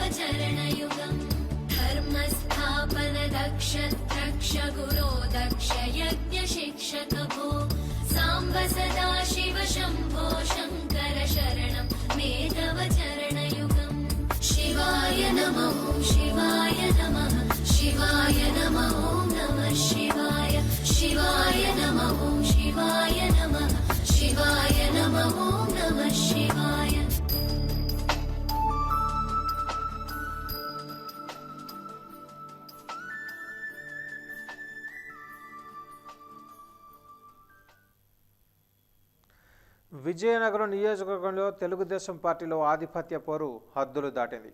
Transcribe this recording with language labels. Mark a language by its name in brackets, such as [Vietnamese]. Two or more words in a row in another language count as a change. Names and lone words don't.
[Sanskrit] चरणयुगम् धर्मस्थापन दक्ष द्रक्ष गुरो दक्ष यज्ञ शिक्षक भो साम्ब सदाशिव शम्भो शङ्कर शरणं मे तव चरणयुगम् शिवाय नमः शिवाय नमः शिवाय नमः नमः शिवाय शिवाय नमः शिवाय नमः शिवाय नमः नमः शिवाय [Telugu] విజయనగరం నియోజకవర్గంలో తెలుగుదేశం పార్టీలో ఆధిపత్య పోరు హద్దులు దాటింది.